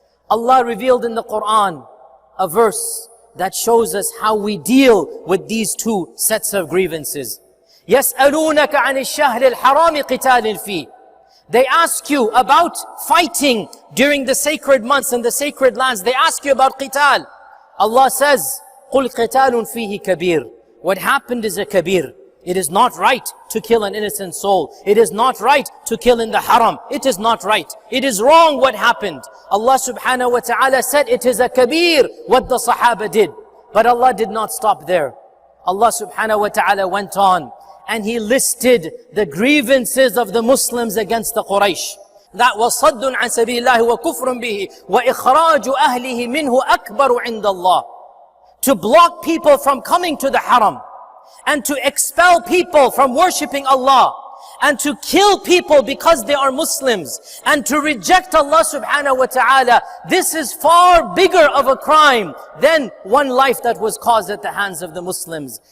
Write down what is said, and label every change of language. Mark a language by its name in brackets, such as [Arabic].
[English] Allah revealed in the Quran a verse that shows us how we deal with these two sets of grievances. [Arabic] يَسْأَلُونَكَ عَنِ الشَّهْرِ الْحَرَامِ قِتَالٍ فِيهِ. [English] They ask you about fighting during the sacred months and the sacred lands. They ask you about qital. Allah says, [Arabic] قُلْ قِتَالٌ فِيهِ كَبِيرٌ. [English] What happened is a kabir. It is not right to kill an innocent soul. It is not right to kill in the haram. It is not right. It is wrong what happened. Allah subhanahu wa ta'ala said it is a kabir what the Sahaba did. But Allah did not stop there. Allah subhanahu wa ta'ala went on and He listed the grievances of the Muslims against the Quraysh. That was [Arabic] صَدٌّ عَنْ سَبِيلِ اللَّهِ وَكُفْرٌ بِهِ وَإِخْرَاجُ أَهْلِهِ مِنْهُ أَكْبَرُ عِنْدَ اللَّهِ. [English] To block people from coming to the haram, and to expel people from worshipping Allah, and to kill people because they are Muslims, and to reject Allah subhanahu wa ta'ala, this is far bigger of a crime than one life that was caused at the hands of the Muslims.